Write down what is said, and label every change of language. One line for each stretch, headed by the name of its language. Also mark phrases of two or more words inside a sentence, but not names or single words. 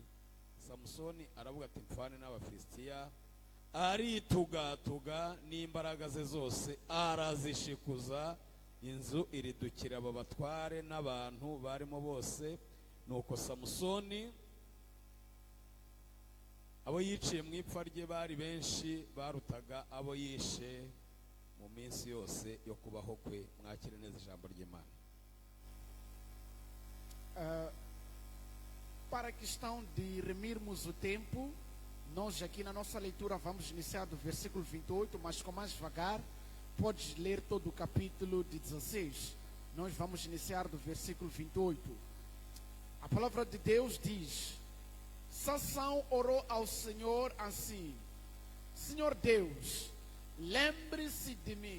Kinyarwanda: Samusoni aravuga ati mfane n'Abafilisitiya, aritugatuga n'imbaraga ze zose arazishikuza, inzu iridukira abo batware n'abantu barimo bose. Nuko Samusoni abo yiciye mu ipfa rye bari benshi, barutaga abo yishe mu minsi yose yo kubaho kwe. Mwakire neza ijambo ry'Imana.
Portuguese: Para a questão de remirmos o tempo, nós aqui na nossa leitura vamos iniciar do versículo 28, mas com mais devagar. Podes ler todo o capítulo de 16. Nós vamos iniciar do versículo 28. A palavra de Deus diz: Sansão orou ao Senhor assim: Senhor Deus, lembre-se de mim.